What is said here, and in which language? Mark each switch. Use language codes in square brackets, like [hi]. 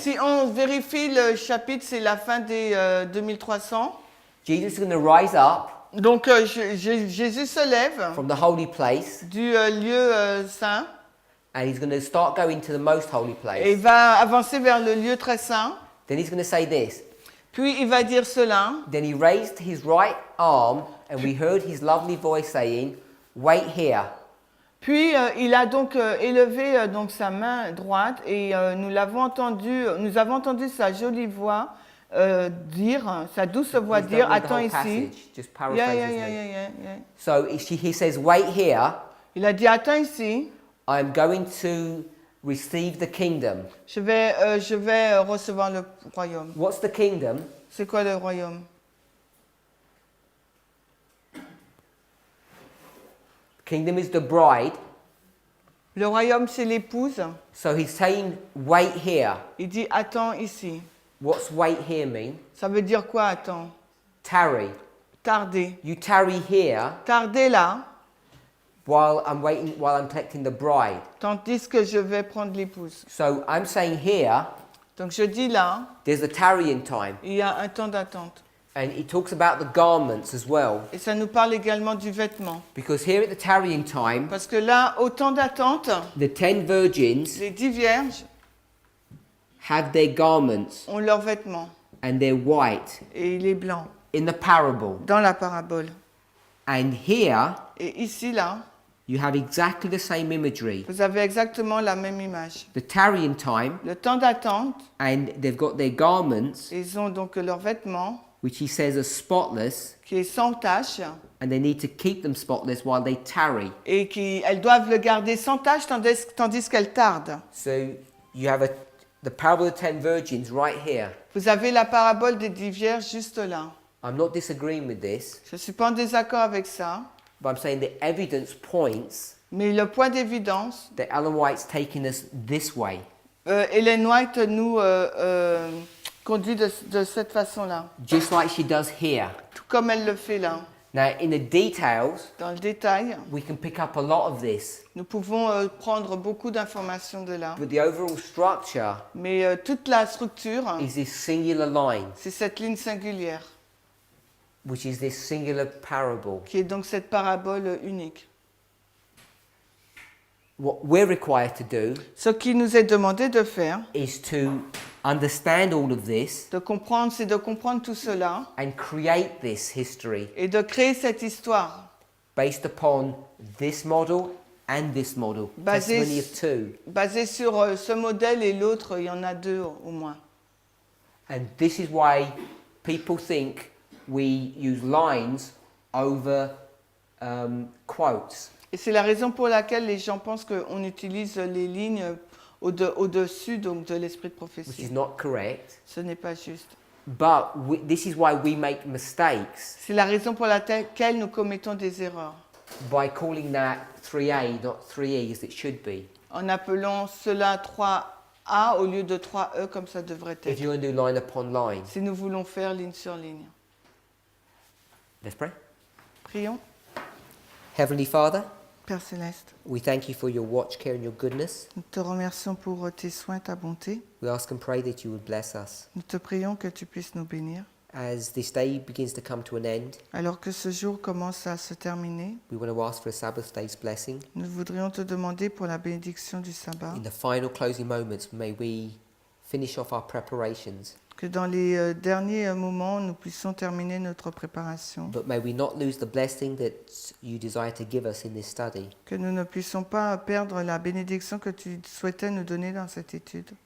[fr] Si on vérifie le chapitre, c'est la fin des 2300. [en] Jesus is going to rise up [fr] Donc Jésus se lève [en] from the holy place, [fr] du lieu saint [en] and he's going to start going to the most holy [fr] et [en] place. [fr] va avancer vers le lieu très saint. [en] Then he's going to say this. [fr] Puis il va dire cela. [en] Then he raised his right arm, and we heard his lovely voice saying, "Wait here." [fr] Puis il a donc élevé donc sa main droite et nous avons entendu sa jolie voix dire, sa douce voix [en] He's [fr] dire, [en] done with the [fr] attends [en] whole [fr] ici. [en] passage, just Yeah, paraphrases yeah, me. yeah, yeah, yeah, yeah. So he says, "Wait here. [fr] Il a dit attends ici. [en] I'm going to receive the kingdom." [fr] Je vais recevoir le royaume. [en] What's the kingdom? [fr] C'est quoi le royaume? [en] Kingdom is the bride. [fr] Le royaume c'est l'épouse. [en] So he's saying, "Wait here." [fr] Il dit attends ici. [en] What's wait here mean? [fr] Ça veut dire quoi attends? [en] Tarry. [fr] Tarder. [en] You tarry here [fr] Tarder là, [en] while I'm collecting the bride. [fr] tandis que je vais prendre l'épouse. [en] So I'm saying here, [fr] Donc je dis là, [en] there's a tarrying time. [fr] il y a un temps d'attente. [en] And he talks about the garments as well. [fr] Et ça nous parle également du vêtement. [en] Because here at the tarrying time, [fr] Parce que là, au temps d'attente, [en] the 10 virgins [fr] les 10 vierges [en] have their garments [fr] ont leurs vêtements [en] and they're white [fr] et il est blanc [en] in the parable. [fr] dans la parabole. [en] And here, [fr] Et ici, là, [en] you have exactly the same imagery. [fr] vous avez exactement la même image. [en] The tarrying time, [fr] Le temps d'attente, [en] and they've got their garments, [fr] ils ont donc leurs vêtements [en] which he says are spotless, [fr] qui est sans tache [en] and they need to keep them spotless while they tarry. [fr] et elles doivent le garder sans tache tandis qu'elles tardent. [en] So you have the parable of the 10 virgins right here. [fr] Vous avez la parabole des 10 vierges juste là. [en] I'm not disagreeing with this, [fr] Je ne suis pas en désaccord avec ça, [en] but I'm saying the evidence points [fr] mais le point d'évidence, [en] that Ellen White's taking us this way. [fr] Ellen White nous conduit de cette façon-là, [en] Just like she does here. [fr] tout comme elle le fait là. [en] Now, in the details, [fr] Dans le détail, [en] we can pick up a lot of this, [fr] nous pouvons prendre beaucoup d'informations de là, [en] but the overall structure [fr] mais toute la structure, [en] is this singular line, [fr] c'est cette ligne singulière, [en] which is this singular parable. [fr] qui est donc cette parabole unique. [en] What we're required to do [fr] Ce qui nous est demandé de faire, [en] is to understand all of this [fr] c'est de comprendre tout cela [en] and create this history [fr] et de créer cette histoire [en] based upon this model and this model. [fr] Basé [en] Testimony of two. [fr] basée sur ce modèle et l'autre, il y en a deux au moins. [en] And this is why people think we use lines over quotes. [fr] Et c'est la raison pour laquelle les gens pensent qu'on utilise les lignes au-dessus donc de l'esprit de [en] Which is [fr] prophétie. [en] not correct. [fr] Ce n'est pas juste. [en] But this is why we make mistakes [fr] C'est la raison pour laquelle nous commettons des erreurs, [en] by calling that 3A, not 3E as it should be. [fr] en appelant cela 3A au lieu de 3E comme ça devrait [en] If [fr] être, [en] you're going to do line upon line. [fr] si nous voulons faire ligne sur ligne. [en] Let's pray. [fr] Prions. [en] Heavenly Father, [fr] Père Céleste, [en] we thank you for your watch, care and your goodness. [fr] nous te remercions pour tes soins, ta bonté. [en] We ask and pray that you would bless us. [fr] Nous te prions que tu puisses nous bénir. [en] As this day begins to come to an end, [fr] Alors que ce jour commence à se terminer, [en] we want to ask for a Sabbath day's blessing. [fr] nous voudrions te demander pour la bénédiction du sabbat, [en] In the final closing moments, may we finish off our preparations, [fr] que dans les derniers moments, nous puissions terminer notre préparation, [en] but may we not lose the blessing that you desire to give us in this study. [fr] que nous ne puissions pas perdre la bénédiction que tu souhaitais nous donner dans cette étude.